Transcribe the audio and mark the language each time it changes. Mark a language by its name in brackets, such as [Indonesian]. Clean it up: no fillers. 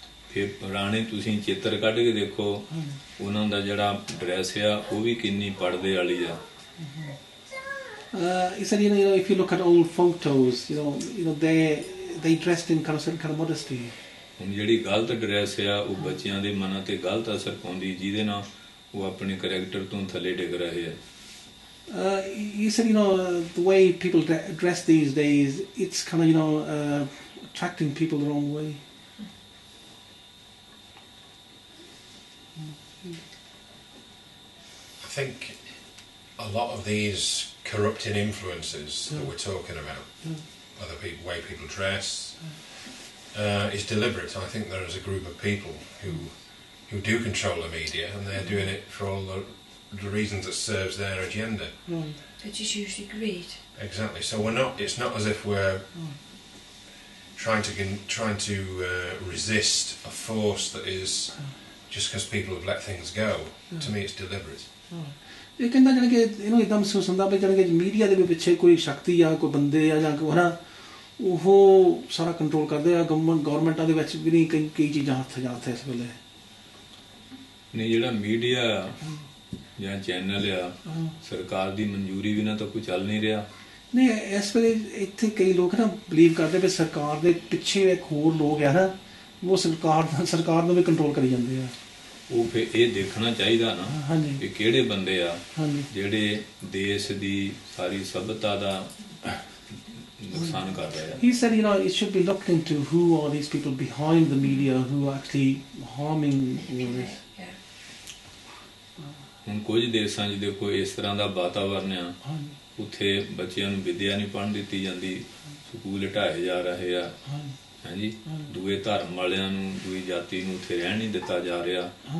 [Punjabi] ਫਿਰ ਪੁਰਾਣੇ ਤੁਸੀਂ ਚਿੱਤਰ ਕੱਢ ਕੇ ਦੇਖੋ, ਉਹਨਾਂ ਦਾ ਜਿਹੜਾ ਡਰੈਸ ਆ ਉਹ ਵੀ ਕਿੰਨੀ ਪਰਦੇ ਵਾਲੀ ਆ। [English] He said, if you look at old photos, they dressed in certain kind of modesty. [Punjabi] ਹੁਣ ਜਿਹੜੀ ਗਲਤ ਡਰੈਸ ਆ ਉਹ ਬੱਚਿਆਂ ਦੇ ਮਨਾਂ ਤੇ ਗਲਤ ਅਸਰ ਪਾਉਂਦੀ, ਜਿਹਦੇ ਨਾਲ ਉਹ ਆਪਣੇ ਕਰੈਕਟਰ ਤੋਂ ਥੱਲੇ ਡਿੱਗ ਰਹੇ ਆ। [English] You said, the way people dress these days, it's kind of, attracting people the wrong way. I think a lot of these corrupting influences that we're talking about, whether way people dress, is deliberate. I think there is a group of people who do control the media, and they're doing it for all the reasons that serves their agenda. Which is usually greed. Exactly. So it's not as if we're trying to resist a force that is just because people have let things go. To me, it's deliberate. [Punjabi] ਇਹ ਕਹਿੰਦਾ ਜਾਣੀ ਕਿ ਇਹਨੂੰ ਇੱਦਾਂ ਮਹਿਸੂਸ ਹੁੰਦਾ ਵੀ ਜਾਣੀ ਕਿ ਮੀਡੀਆ ਦੇ ਪਿੱਛੇ ਕੋਈ ਸ਼ਕਤੀ ਆ, ਕੋਈ ਬੰਦੇ ਆ, ਜਾਂ ਕੋਈ ਹਨਾ ਉਹ ਸਾਰਾ ਕੰਟਰੋਲ ਕਰਦੇ ਆ। ਗਵਰਨਮੈਂਟਾਂ ਦੇ ਵਿੱਚ ਵੀ ਨਹੀਂ ਕਈ ਚੀਜ਼ਾਂ ਹੱਥ ਇਸ ਵੇਲੇ ਨਹੀਂ। ਜਿਹੜਾ ਮੀਡੀਆ ਜਾਂ ਚੈਨਲ ਆ, ਸਰਕਾਰ ਦੀ ਮਨਜ਼ੂਰੀ ਬਿਨਾਂ ਤਾਂ ਕੋਈ ਚੱਲ ਨਹੀਂ ਰਿਹਾ। ਨਹੀਂ, ਇਸ ਵੇਲੇ ਇੱਥੇ ਕਈ ਲੋਕ ਨਾ ਬਲੀਵ ਕਰਦੇ ਵੀ ਸਰਕਾਰ ਦੇ ਪਿੱਛੇ ਇੱਕ ਹੋਰ ਲੋਕ ਆ ਨਾ, ਉਹ ਸਰਕਾਰ ਨੂੰ ਵੀ ਕੰਟਰੋਲ ਕਰੀ ਜਾਂਦੇ ਆ। ਉਹ ਫਿਰ ਇਹ ਦੇਖਣਾ ਚਾਹੀਦਾ ਨਾ ਕਿ ਕਿਹੜੇ ਬੰਦੇ ਆ ਜਿਹੜੇ ਦੇਸ਼ ਦੀ ਸਾਰੀ ਸਭਿਅਤਾ ਦਾ ਨੁਕਸਾਨ ਕਰ ਰਹੇ ਆ। [English] He said, it should be looked into who are these people behind the media who are actually harming all this. [Punjabi] ਹੁਣ ਕੁਝ ਦੇਸ਼ਾਂ 'ਚ ਦੇਖੋ ਇਸ ਤਰ੍ਹਾਂ ਦਾ ਵਾਤਾਵਰਨ ਆ, ਉੱਥੇ ਬੱਚਿਆਂ ਨੂੰ ਵਿੱਦਿਆ ਨਹੀਂ ਪੜ੍ਹਨ ਦਿੱਤੀ ਜਾਂਦੀ, ਸਕੂਲ ਢਾਏ ਜਾ ਰਹੇ ਆ, ਹਾਂਜੀ, ਦੂਏ ਧਰਮ ਵਾਲਿਆਂ ਨੂੰ, ਦੂਈ ਜਾਤੀ ਨੂੰ ਉੱਥੇ ਰਹਿਣ ਨਹੀਂ ਦਿੱਤਾ ਜਾ ਰਿਹਾ।